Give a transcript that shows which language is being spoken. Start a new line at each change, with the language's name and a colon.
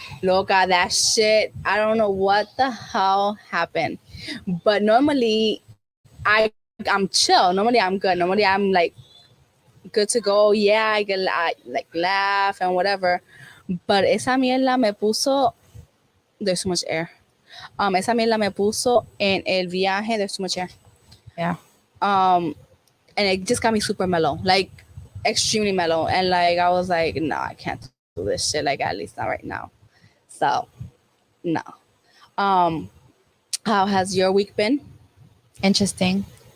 English: Look at that shit. I don't know what the hell happened. But normally I'm chill. Normally I'm good. Normally I'm like good to go. Yeah, I can like laugh and whatever. But
Spanish: esa mierda me puso.
English: There's so much air.
Spanish: Esa mierda me puso en el viaje.
English: There's so much air. Yeah. And it just got me super mellow, like extremely mellow. And like I was like, no, I can't do this shit. Like at least not right now. So no. How has your week been? Interesting.